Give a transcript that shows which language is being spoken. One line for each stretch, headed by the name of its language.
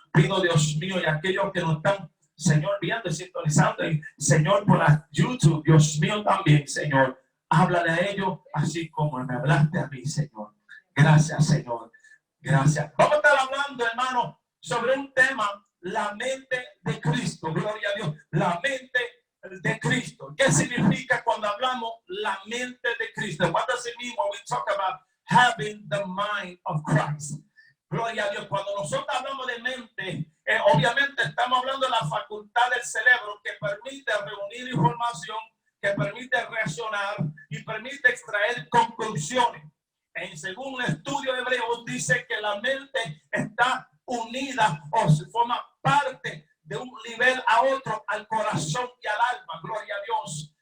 Spanish: Pido, Dios mío, y aquellos que nos están, Señor, viendo y sintonizando, y Señor, por la YouTube, Dios mío, también, Señor, háblale a ellos así como me hablaste a mí, Señor. Gracias, Señor. Gracias. Vamos a estar hablando, hermano, sobre un tema, la mente de Cristo. Gloria a Dios. La mente de Cristo. ¿Qué significa cuando hablamos la mente de Cristo?
English: What does it mean when we talk about having the mind of Christ?
Spanish: Gloria a Dios. Cuando nosotros hablamos de mente, obviamente estamos hablando de la facultad del cerebro que permite reunir información, que permite reaccionar y permite extraer conclusiones. Según un estudio hebreo, dice que la mente está unida o se forma parte de un nivel a otro, al corazón y al alma. Gloria a Dios.